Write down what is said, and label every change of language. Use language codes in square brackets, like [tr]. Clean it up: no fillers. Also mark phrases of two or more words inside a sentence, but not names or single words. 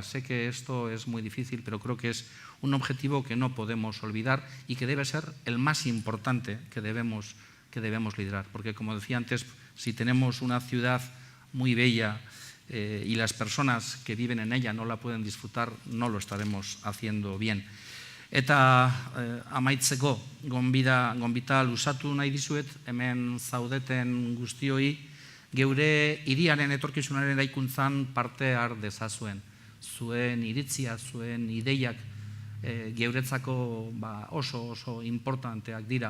[es] Sé que esto es muy difícil, pero creo que es un objetivo que no podemos olvidar y que debe ser el más importante que debemos liderar. Porque, como decía antes, si tenemos una ciudad muy bella y las personas que viven en ella no la pueden disfrutar, no lo estaremos haciendo bien. [eu] Eta amaitzeko, gonbita luzatu nahi dizuet, hemen zaudeten guztioi, geure hiriaren etorkizunaren eraikuntzan parte har dezazuen. Zuen iritzia, zuen ideiak geuretzako oso importanteak dira.